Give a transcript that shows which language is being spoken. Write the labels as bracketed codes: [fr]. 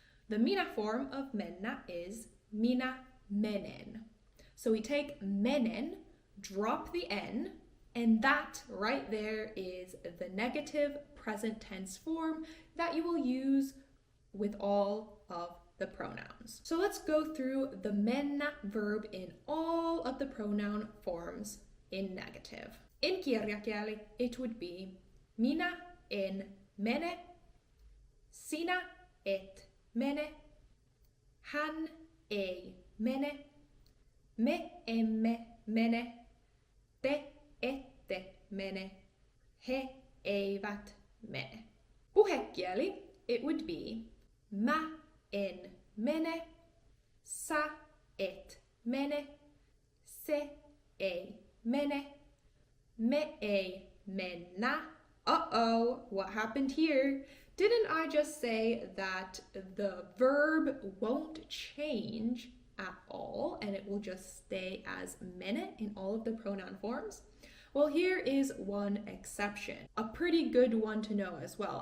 [en] The MINÄ form of mennä is [fi] minä menen. [en] So we take menen, drop the n, and that right there is the negative present tense form that you will use with all of the pronouns. So let's go through the mennä verb in all of the pronoun forms in negative. In kirjakieli, it would be [fi] minä en mene, sinä et mene, hän ei mene, me emme mene, te ette mene, he eivät mene. [en] Puhekieli, it would be [fi] mä en mene, sä et mene, se ei mene, me ei mennä. [en] Uh-oh, what happened here? Didn't I just say that the verb won't change at all and it will just stay as mene in all of the pronoun forms? Well, here is one exception, a pretty good one to know as well.